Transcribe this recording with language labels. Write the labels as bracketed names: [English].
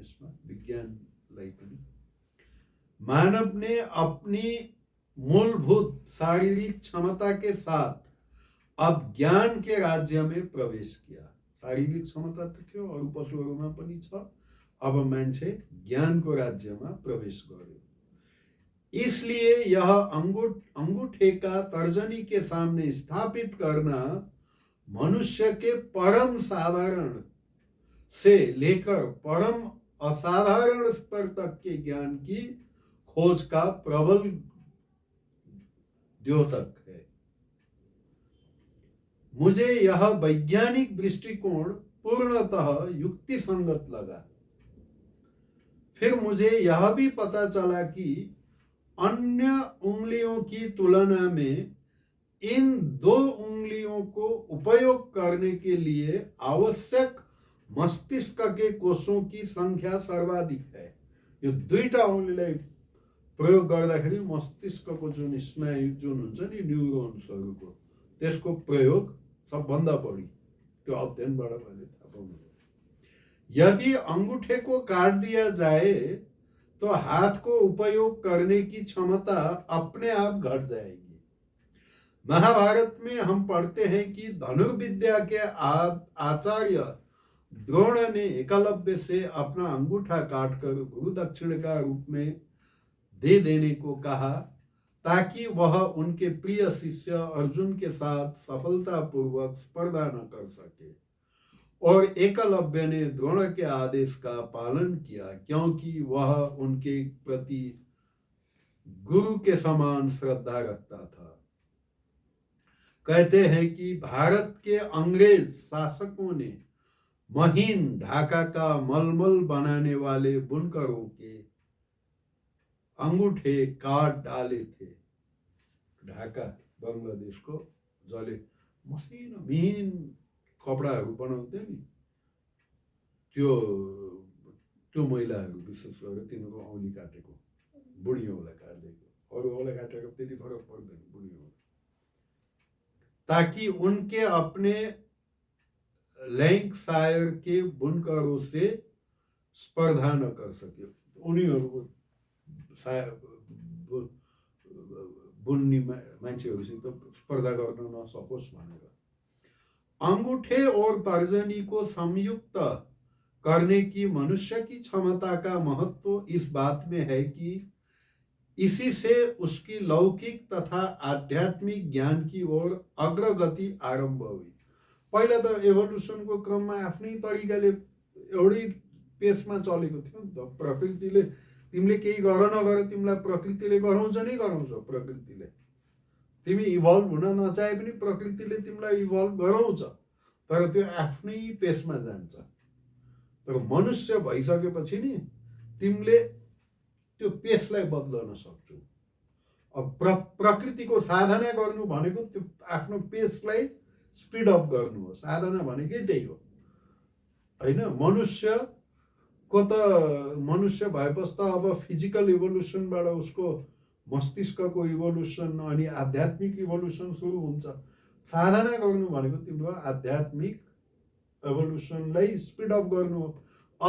[Nepali] यसमा विज्ञानलाई पनि [Hindi] मानव ने अपनी मूलभूत शारीरिक क्षमता के साथ अब ज्ञान के राज्य में प्रवेश किया। [Nepali] शारीरिक क्षमता त थियो, अरू पशुहरूमा पनि छ। अब मान्छे ज्ञानको राज्यमा प्रवेश गर्यो। [Hindi] इसलिए यह अंगूठे का तर्जनी के सामने स्थापित करना मनुष्य के परम साधारण से लेकर परम असाधारण स्तर तक के ज्ञान की खोज का प्रबल द्योतक है। मुझे यह वैज्ञानिक दृष्टिकोण पूर्णतः युक्ति संगत लगा। फिर मुझे यह भी पता चला कि अन्य उंगलियों की तुलना में इन दो उंगलियों को उपयोग करने के लिए आवश्यक मस्तिष्क के कोषों की संख्या सर्वाधिक है। [Nepali] यो दुईटा औँलीलाई प्रयोग गर्दाखेरि मस्तिष्कको जुन स्नायु जुन हुन्छ नि न्युरोन्सहरूको त्यसको प्रयोग सबभन्दा बढी, त्यो अध्ययनबाट मैले थाहा पाउनु। [Hindi] यदि अंगूठे को काट दिया जाए तो हाथ को उपयोग करने की क्षमता अपने आप घट जाएगी। महाभारत में हम पढ़ते हैं कि धनुर्विद्या के आचार्य द्रोण ने एकलव्य से अपना अंगूठा काटकर गुरु दक्षिण का रूप में दे देने को कहा, ताकि वह उनके प्रिय शिष्य अर्जुन के साथ सफलतापूर्वक स्पर्धा न कर सके। और एकलव्य ने द्रोण के आदेश का पालन किया, क्योंकि वह उनके प्रति गुरु के समान श्रद्धा रखता था। कहते हैं कि भारत के अंग्रेज शासकों ने महीन ढाका का मलमल बनाने वाले बुनकरों के अंगूठे काट डाले थे। [Nepali] ढाका बंगलादेश को जसले मसिनो मिहिन कपडाहरू बनाउँथे नि, त्यो महिलाहरू विशेष गरेर तिनीहरूको औँली काटेको, बुढी औँला काटिदिएको, अरू औँला काटेको त्यति फरक पर्दैन, बुढी औँला, [Hindi] ताकि उनके अपने लैंकशायर के बुनकरों से स्पर्धा न कर सके। [Nepali] उनीहरूको बुन्नी मान्छेहरूसित स्पर्धा गर्न नसकोस् भनेर। [Hindi] अंगूठे और तर्जनी को संयुक्त करने की मनुष्य की क्षमता का महत्व इस बात में है कि इसी से उसकी लौकिक तथा आध्यात्मिक ज्ञान की ओर अग्रगति आरंभ हुई। [Nepali] पहिला त एभोल्युसनको क्रममा आफ्नै तरिकाले एउटै पेसमा चलेको थियो नि त। प्रकृतिले तिमीले केही गर नगर तिमीलाई प्रकृतिले गराउँछ नै गराउँछ। प्रकृतिले तिमी इभल्भ हुन नचाहे पनि प्रकृतिले तिमीलाई इभल्भ गराउँछ, तर त्यो आफ्नै पेसमा जान्छ। तर मनुष्य भइसकेपछि नि तिमीले त्यो पेसलाई बदल्न सक्छौ। अब प्रकृतिको साधना गर्नु भनेको त्यो आफ्नो पेसलाई स्पिड अप गर्नु हो। साधना भनेकै त्यही हो हैन। मनुष्यको त मनुष्य भएपछि त अब फिजिकल इभोल्युसनबाट उसको मस्तिष्कको इभोल्युसन अनि आध्यात्मिक इभोल्युसन सुरु हुन्छ। साधना गर्नु भनेको तिम्रो आध्यात्मिक इभोल्युसनलाई स्पिड अप गर्नु हो।